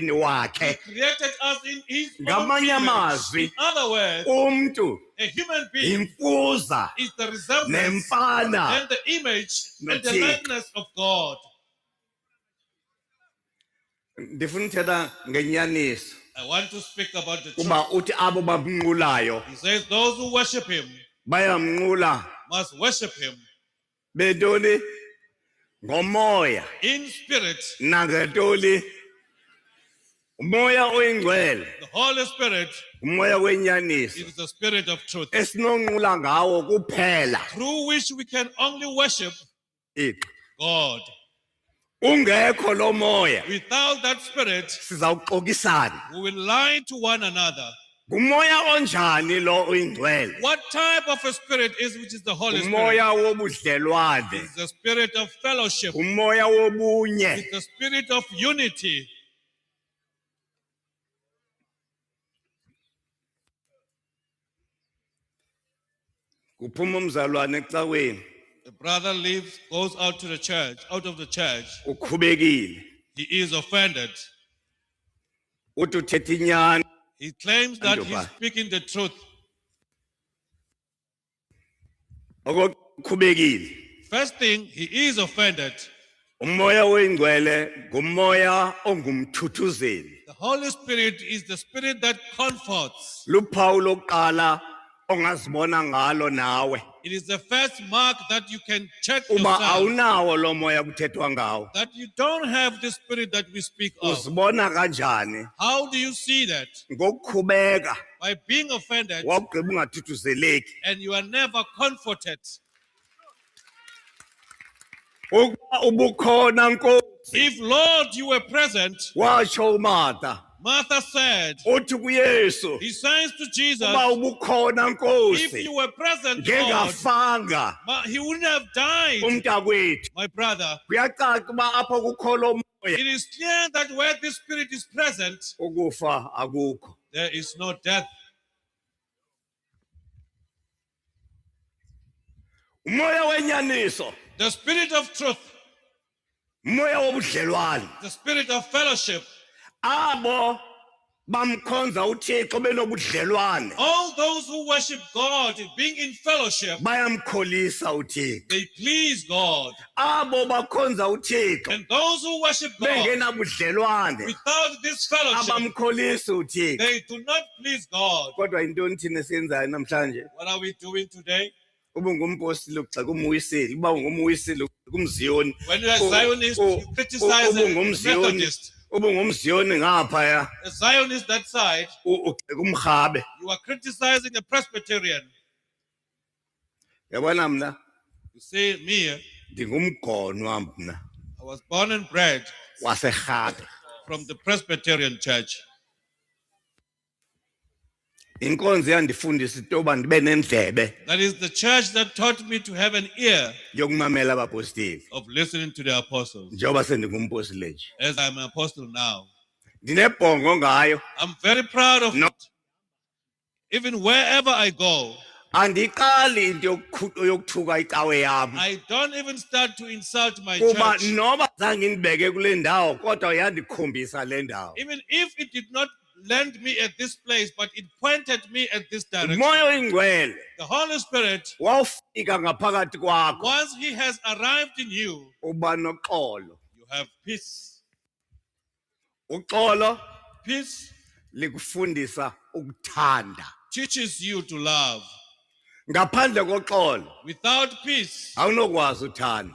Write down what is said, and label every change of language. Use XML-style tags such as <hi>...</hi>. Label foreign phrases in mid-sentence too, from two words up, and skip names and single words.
<en>He</en> <xh>wakhe.</xh> <en>created us in His own</en> <xh>Ngamanye</xh> <en>image.</en> <xh>amazwi,</xh> <en>In other words,</en> <xh>umntu</xh> <en>a human being</en> <xh>imfuza</xh> <en>is the resemblance</en> <xh>nemfana</xh> <en>and the image and the</en> <xh>noThixo.</xh> <en>likeness of God.</en> <xh>Ndifuna uthetha ngenyaniso</xh> <en>I want to speak about the truth.</en> <xh>kuba uthi abo bamnqulayo</xh> <en>He says those who worship Him</en> <xh>bayamnqula</xh> <en>must worship Him</en> <xh>bentoni ngomoya</xh> <en>in spirit.</en> <xh>nangentoni umoya oyingcwele</xh> <en>The Holy Spirit</en> <xh>umoya wenyaniso</xh> <en>is the spirit of truth,</en> <xh>esinonqula ngawo kuphela</xh> <en>through which we can only worship iqi God.</en> <xh>ungekho lo moya</xh> <en>Without that spirit,</en> <xh>sizawuxokisana</xh> <en>we will lie to one another.</en> <xh>ngumoya onjani lo oyingcwele</xh> <en>What type of a spirit is which is the Holy Spirit?</en> <xh>umoya wobudlelwane</xh> <en>It's the spirit of fellowship.</en> <xh>umoya wobunye</xh> <en>It's the spirit of unity.</en> <xh>kuphuma umzalwane ecaweni</xh> <en>The brother leaves, goes out to the church, out of the church.</en> <xh>ukhubekile</xh> <en>He is offended.</en> <xh>uthi uthetha inyani</xh> <en>He claims that he's Andoba. speaking the truth.</en> <xh>okokhubekile</xh> <en>First thing, he is offended.</en> <xh>umoya oyingcwele ngumoya ongumthuthuzeli</xh> <en>The Holy Spirit is the spirit that comforts.</en> <xh>luphawu lokuqala ongazibona ngalo nawe</xh> <en>It is the first mark that you can check</en> <xh>uba</xh> <en>yourself</en> <xh>awunawo lo moya kuthethwa ngawo</xh> <en>that you don't have the spirit that we speak of.</en> <xh>uzibona kanjani</xh> <en>How do you see that?</en> <xh>ngokukhubeka</xh> <en>By being offended</en> <xh>wawugqiba ungathuthuzeleki</xh> <en>and you are never comforted.</en> <xh>ukuba ubukhona nkosi</xh> <en>If, Lord, you were present,</en> <xh>watsho umarta</xh> <en>Martha said,</en> <xh>uthi kuyesu</xh> <en>he says to Jesus,</en> <xh>uba ubukhona</xh> <en>if</en> <xh>nkosi</xh> <en>you were present, Lord,</en> <xh>ngengafanga</xh> <en>he wouldn't have died.</en> <xh>umntakwethu</xh> <en>My brother,</en> <xh>kuyacaca uba apho kukho lo moya</xh> <en>it is clear that where this spirit is present,</en> <xh>ukufa akukho</xh> <en>there is no death.</en> <xh>umoya wenyaniso</xh> <en>The spirit of truth,</en> <xh>umoya wobudlelwane</xh> <en>the spirit of fellowship,</en> <xh>abo bamkhonza uThixo benobudlelwane</xh> <en>all those who worship God, being in fellowship,</en> <xh>bayamkholisa uThixo</xh> <en>they please God.</en> <xh>abo bakhonza uThixo</xh> <en>And those who worship God</en> <xh>bengenabudlelwane</xh> <en>without this fellowship,</en> <xh>abamkholisi uThixo</xh> <en>they do not please God.</en> <xh>kodwa intoni thina esiyenzayo namhlanje</xh> <en>What are we doing today?</en> <xh>ubungumpostile ugxeka umuyiseli uba ungumuyiseli ugxeka umziyoni</xh> <en>When you are Zionist, you criticize the</en> <xh>ubungumziyoni</xh> <en>Methodist.</en> <xh>ubungumziyoni ngaphaya</xh> <en>A Zionist that side,</en> <xh>ugxeka umrhabe</xh> <en>you are criticizing a Presbyterian.</en> <xh>yabona mna</xh> <en>You see, me,</en> <xh>ndingumgonwa mna</xh> <en>I was born and bred</en> <xh>waserhabe</xh> <en>from the Presbyterian church.</en> <xh>inkonzo yandifundisa into yoba ndibe nendlebe</xh> <en>That is the church that taught me to have an ear</en> <xh>yokumamela abapostile</xh> <en>of listening to the apostles.</en> <xh>njengoba sendingumpostile nje</xh> <en>As I'm an apostle now,</en> <xh>ndinebhongo ngayo</xh> <en>I'm very proud of No. it. Even wherever I go,</en> <xh>andiqali into yokuthuka icawe yam</xh> <en>I don't even start to insult my</en> <xh>kuba</xh> <en>church.</en> <xh>noba zange ndibeke kule ndawo kodwa yandikhombisa le ndawo</xh> <en>Even if it did not land me at this place, but it pointed me at this direction.</en> <xh>umoya oyingcwele</xh> <en>The Holy Spirit,</en> <xh>wawufika ngaphakathi kwakho</xh> <en>once He has arrived in you,</en> <xh>uba noxolo</xh> <en>you have peace.</en> <xh>uxolo</xh> <en>Peace</en> <xh>likufundisa ukuthanda</xh> <en>teaches you to love.</en> <xh>ngaphandle koxolo</xh> <en>Without peace,</en> <xh>awunokwazi uthanda</xh>